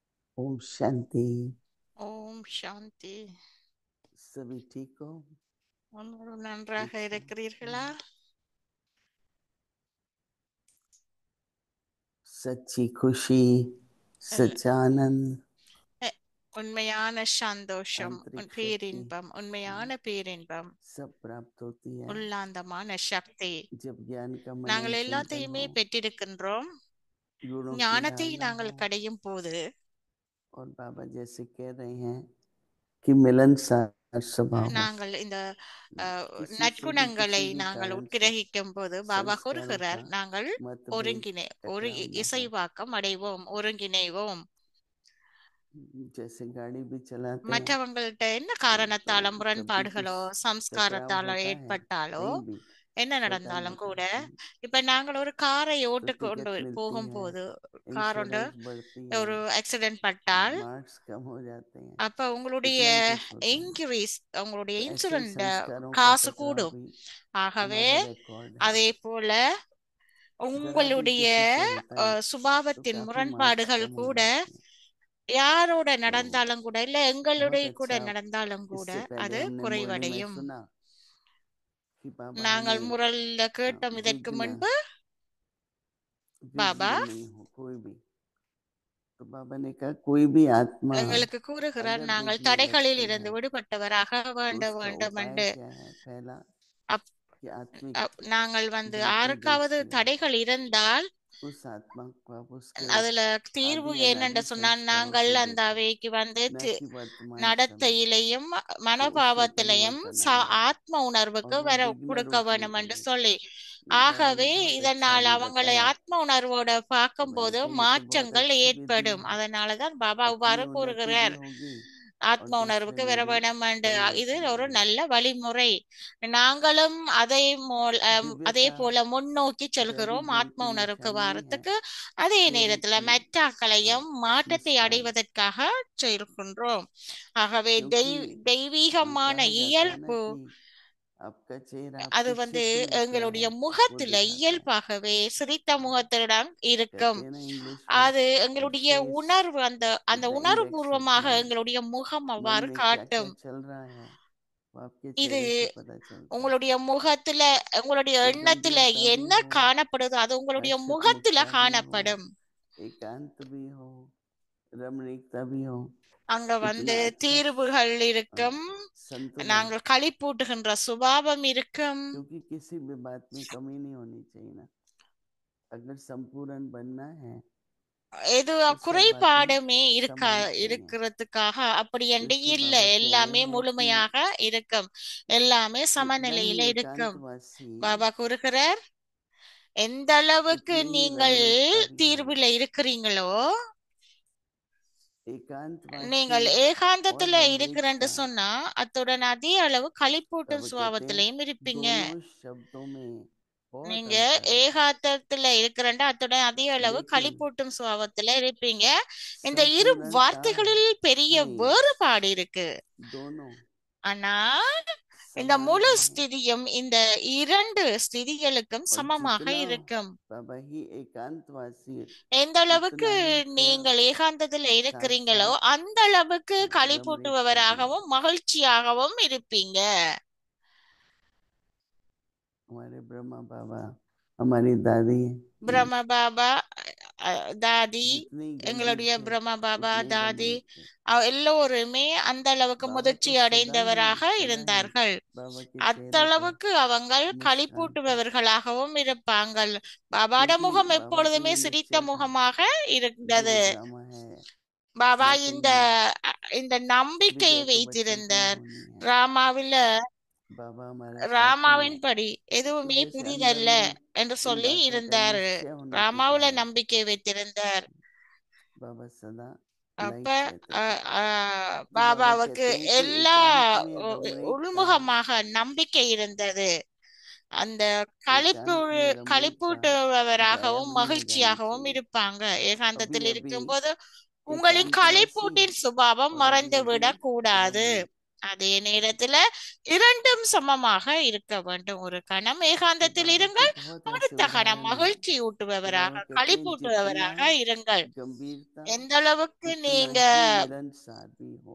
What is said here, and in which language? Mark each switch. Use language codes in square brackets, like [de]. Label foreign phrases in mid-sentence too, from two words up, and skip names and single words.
[hi] ओम शांति। [ta] ஓம் சாந்தி. [hi] सभी ठीक हो? [ta] அனைவரும் நன்றாக [hi] अच्छा। [ta] இருக்கிறீர்களா? [hi] सच्ची खुशी, [ta] எல்- [hi] सच्चा आनंद, [ta] எ- உண்மையான சந்தோஷம், [hi] आंतरिक शक्ति [ta] பேரின்பம், உண்மையான பேரின்பம், [hi] सब प्राप्त होती है [ta] உள்ளாந்தமான சக்தி. [hi] जब ज्ञान का [ta] நாங்கள் [hi] मनन चिंतन [ta] எல்லாத்தையுமே [hi] हो, [ta] பெற்றிருக்கின்றோம். [hi] गुणों की [ta] ஞானத்தை [hi] धारणा [ta] நாங்கள் [hi] हो। [ta] கடையும் போது [hi] और बाबा जैसे कह रहे हैं कि मिलनसार स्वभाव हो। [ta] நாங்கள் இந்த [hi] किसी से भी [ta] நற்குணங்களை [hi] किसी भी [ta] நாங்கள் [hi] कारण से [ta] உட்கிரகிக்கும் போது பாபா [hi] संस्कारों [ta] கூறுகிறார், [hi] का [ta] நாங்கள் [hi] मतभेद [ta] ஒரு [hi] टकराव न हो। [ta] இசைவாக்கம் அடைவோம், ஒருங்கிணைவோம். [hi] जैसे गाड़ी भी चलाते हैं [ta] மற்றவங்கள்ட்ட என்ன [hi] तो [ta] காரணத்தால [hi] जब भी कुछ [ta] முரண்பாடுகளோ [hi] टकराव [ta] சம்ஸ்காரத்தால [hi] होता है [ta] ஏற்பட்டாலோ [hi] कहीं भी [ta] என்ன [hi] छोटा [ta] நடந்தாலும் [hi] मोटा [ta] கூட, இப்ப நாங்கள் ஒரு காரை [hi] तो [ta] ஓட்டுக்கொண்டு [hi] टिकट मिलती [ta] போகும்போது [hi] है, [ta] காரோண்டு [hi] इंश्योरेंस बढ़ती [ta] ஒரு [hi] है, [ta] ஆக்சிடென்ட் பட்டால் [hi] मार्क्स कम हो जाते हैं, [ta] அப்ப உங்களுடைய [hi] कितना ही कुछ होता है। [ta] இன்க்ரீஸ், உங்களுடைய [hi] तो ऐसे ही [ta] இன்சூரன்ஸ் [hi] संस्कारों का [ta] காசு [hi] टकराव [ta] கூடும். [hi] भी [ta] ஆகவே [hi] हमारा रिकॉर्ड है। [ta] அதே போல [hi] जरा भी [ta] உங்களுடைய [hi] किसी से होता है तो [ta] சுபாவத்தின் [hi] काफी मार्क्स [ta] முரண்பாடுகள் [hi] कम हो [ta] கூட [hi] जाते हैं। [ta] யாரோட [hi] तो [ta] நடந்தாலும் கூட, இல்ல [hi] बहुत [ta] எங்களுடைய கூட [hi] अच्छा, [ta] நடந்தாலும் கூட [hi] इससे पहले [ta] அது [hi] हमने मुरली में [ta] குறைவடையும். [hi] सुना कि बाबा [ta] நாங்கள் [hi] हमें [ta] முரல்ல கேட்டோம் இதற்கு [hi] विघ्न [ta] முன்பு, பாபா [hi] विघ्न नहीं हो कोई भी। तो बाबा ने कहा कोई भी आत्मा [ta] எங்களுக்கு கூறுகிறார், [hi] अगर [ta] நாங்கள் [hi] देखने [ta] தடைகளில் [hi] लगती [ta] இருந்து [hi] है [ta] விடுபட்டவராக [hi] तो [ta] வேண்டும் [hi] उसका [ta] வேண்டும் [hi] उपाय [ta] என்று. [hi] क्या है? पहला [ta] அப் [hi] कि आत्मिक [ta] நாங்கள் [hi] जाति [ta] யாருக்காவது [hi] दृष्टि हो, [ta] தடைகள் இருந்தால் [hi] उस आत्मा को आप उसके [ta] அதுல தீர்வு [hi] आदि [ta] என்னென்று [hi] अनादि [ta] சொன்னால், [hi] संस्कारों [ta] நாங்கள் [hi] से [ta] அந்த [hi] देखो, [ta] அவைக்கு [hi] न कि वर्तमान समय। [ta] நடத்தையிலையும் [hi] तो उससे [ta] மனோபாவத்திலையும் [hi] परिवर्तन आएगा [ta] ஆத்ம உணர்வுக்கு [hi] और वो [ta] வர [hi] विघ्न [ta] கொடுக்க [hi] रूप [ta] வேண்டும் என்று [hi] निकलेगा। [ta] சொல்லி, [hi] ये बाबा [ta] ஆகவே [hi] ने बहुत अच्छा [ta] இதனால் [hi] भी [ta] அவங்களை [hi] बताया। [ta] ஆத்ம உணர்வோட [hi] तो मैंने [ta] பார்க்கும்போது [hi] कहा ये तो बहुत [ta] மாற்றங்கள் [hi] अच्छी विधि [ta] ஏற்படும். [hi] है, [ta] அதனாலதான் பாபா [hi] अपनी [ta] இவ்வாறு [hi] उन्नति भी [ta] கூறுகிறார், [hi] होगी और [ta] ஆத்ம [hi] दूसरे [ta] உணர்வுக்கு [hi] में [ta] வர [hi] भी [ta] வேண்டும் என்று. இது [hi] परिवर्तन [ta] ஒரு [hi] आएगा। [ta] நல்ல வழிமுறை. நாங்களும் அதே [hi] दिव्यता [ta] போல முன்னோக்கி [hi] जैविक [ta] செல்கிறோம் [hi] ज्ञान [ta] ஆத்ம [hi] की [ta] உணர்வுக்கு [hi] निशानी है [ta] வாரத்துக்கு. அதே [hi] चेहरे [ta] நேரத்துல [hi] की [ta] மெட்டாக்களையும் மாற்றத்தை [hi] मुस्कान, [ta] அடைவதற்காக செல்கின்றோம். ஆகவே [hi] क्योंकि हम [ta] தெய்வீகமான [hi] कहा जाता है ना [ta] இயல்பு [hi] कि आपका चेहरा [ta] அது [hi] आपकी शिफ्ट में क्या [ta] எங்களுடைய [hi] है वो [ta] முகத்துல [hi] दिखाता है। [ta] இயல்பாகவே சிரித்த முகத்திடம் இருக்கும். [hi] कहते हैं ना इंग्लिश में [ta] அது [en] your [ta] எங்களுடைய [en] face [ta] உணர்வு, அந்த [en] is [ta] அந்த [en] the index of [ta] உணர்வுபூர்வமாக [en] mind। [ta] எங்களுடைய முகம் [hi] मन [ta] அவ்வாறு [hi] में क्या क्या [ta] காட்டும். [hi] चल रहा है वो आपके [ta] இது [hi] चेहरे से पता चलता है। [ta] உங்களுடைய முகத்துல, உங்களுடைய [hi] तो [ta] எண்ணத்துல [hi] गंभीरता भी [ta] என்ன [hi] हो, [ta] காணப்படுதோ அது உங்களுடைய [hi] हर्षित [ta] முகத்துல [hi] मुखता भी हो, [ta] காணப்படும். [hi] एकांत भी हो, रमणीकता भी हो, [ta] அங்க [hi] इतना अच्छा [ta] தீர்வுகள் இருக்கும், [hi] संतुलन, [ta] நாங்கள் களிப்பூட்டுகின்ற சுபாவம் இருக்கும். [hi] क्योंकि किसी भी बात में कमी नहीं होनी चाहिए ना। अगर संपूर्ण बनना है [ta] எது [hi] तो सब बातें [ta] குறைபாடுமே [hi] समान चाहिए, [ta] இருக்கிறதுக்காக அப்படி என்று [hi] क्योंकि [ta] இல்ல. [hi] बाबा कह रहे [ta] எல்லாமே [hi] हैं कि [ta] முழுமையாக இருக்கும், எல்லாமே [hi] जितना ही [ta] சமநிலையில இருக்கும். [hi] एकांतवासी [ta] பாபா கூறுகிறார், எந்த அளவுக்கு [hi] उतनी ही [ta] நீங்கள் [hi] रमणीकता भी हो। [ta] தீர்வுல இருக்கிறீங்களோ, நீங்கள் [hi] एकांतवासी और [ta] ஏகாந்தத்துல இருக்கிறேன்னு [hi] रमणीकता, [ta] சொன்னா அத்துடன் அதே அளவு களிப்பூட்டும் [hi] बाबा कहते हैं [ta] சுபாவத்திலையும் இருப்பீங்க. [hi] दोनों शब्दों में बहुत [ta] நீங்க [hi] अंतर है, [ta] ஏகாந்தத்துல இருக்கிறேன்டா அத்துடன் அதே அளவு [hi] लेकिन [ta] களிப்பூட்டும் சுபாவத்துல இருப்பீங்க. இந்த இரு [hi] संपूर्णता [ta] வார்த்தைகளில் பெரிய [hi] में [ta] வேறுபாடு இருக்கு. [hi] दोनों [ta] ஆனா இந்த [hi] समान [ta] முழு [hi] है। [ta] ஸ்திதியும் இந்த இரண்டு ஸ்திதிகளுக்கும் [hi] और [ta] சமமாக [hi] जितना [ta] இருக்கும். [hi] बाबा ही एकांतवासी [ta] எந்த அளவுக்கு [hi] उतना ही फिर [ta] நீங்கள் ஏகாந்தத்துல [hi] साथ [ta] இருக்கிறீங்களோ [hi] साथ [ta] அந்த அளவுக்கு [hi] रमणीकता भी [ta] களிப்பூட்டுபவராகவும் மகிழ்ச்சியாகவும் இருப்பீங்க. [hi] हमारे ब्रह्मा बाबा, हमारी दादी, [ta] பிரம்ம பாபா, தாதி, [hi] जितने गंभीर [ta] எங்களுடைய [hi] थे [ta] பிரம்ம பாபா, [hi] उतने [ta] தாதி [hi] रमणीक थे। [ta] எல்லோருமே அந்த அளவுக்கு [hi] बाबा [ta] முதிர்ச்சி [hi] तो सदा ही [ta] அடைந்தவராக [hi] सदा ही [ta] இருந்தார்கள். [hi] बाबा के चेहरे पर [ta] அத்தளவுக்கு அவங்கள் [hi] मुस्कान था। [ta] களிப்பூட்டுபவர்களாகவும் இருப்பாங்கள். பாபாட [hi] क्योंकि [ta] முகம் [hi] बाबा की [ta] எப்பொழுதுமே [hi] ये [ta] சிரித்த [hi] निश्चय था [ta] முகமாக [hi] जो [ta] இருந்தது. [hi] ड्रामा है [ta] பாபா [hi] या [ta] இந்த [hi] कोई [ta] இந்த நம்பிக்கை [hi] विजय तो बच्चों की [ta] வைத்திருந்தார். [hi] होनी है। [ta] ராமாவில [hi] बाबा हमारा साथी है, [ta] ராமாவின் படி [hi] तो [ta] எதுவுமே [hi] जैसे अंदर [ta] புதிதல்ல [hi] में [ta] என்று [hi] इन [ta] சொல்லி [hi] बातों का [ta] இருந்தார். [hi] निश्चय होने के [ta] ராமாவுல [hi] कारण [ta] நம்பிக்கை வைத்திருந்தார். [hi] बाबा सदा [ta] அப்ப [hi] लाइट रहते थे। तो बाबा [ta] பாபாவுக்கு [hi] कहते हैं कि [ta] எல்லா [hi] एकांत में रमणीकता, [ta] உள்முகமாக நம்பிக்கை இருந்தது. அந்த களிப்பு [hi] एकांत में रमणीकता [ta] களிப்பூட்டுபவராகவும் [hi] गायब नहीं हो जानी [ta] மகிழ்ச்சியாகவும் [hi] चाहिए। [ta] இருப்பாங்க. [hi] अभी [ta] ஏகாந்தத்தில் [hi] अभी [ta] இருக்கும்போது உங்களின் [hi] एकांतवासी [ta] களிப்பூட்டின் சுபாவம் [hi] और अभी [ta] மறைந்து [hi] अभी [ta] விடக் கூடாது. [hi] रमणीक, [ta] அதே நேரத்துல இரண்டும் சமமாக இருக்க வேண்டும். ஒரு கணம் [hi] तो [ta] ஏகாந்தத்தில் [hi] बाबा के [ta] இருங்கள், [hi] बहुत ऐसे [ta] அடுத்த கணம் [hi] उदाहरण है [ta] மகிழ்ச்சி [hi] कि बाबा [ta] ஊட்டுபவராக [hi] कहते हैं जितना [ta] களிப்பூட்டுபவராக இருங்கள். [hi] गंभीरता [ta] எந்த அளவுக்கு [hi] उतना [ta] நீங்க [hi] ही मिलनसार भी हो।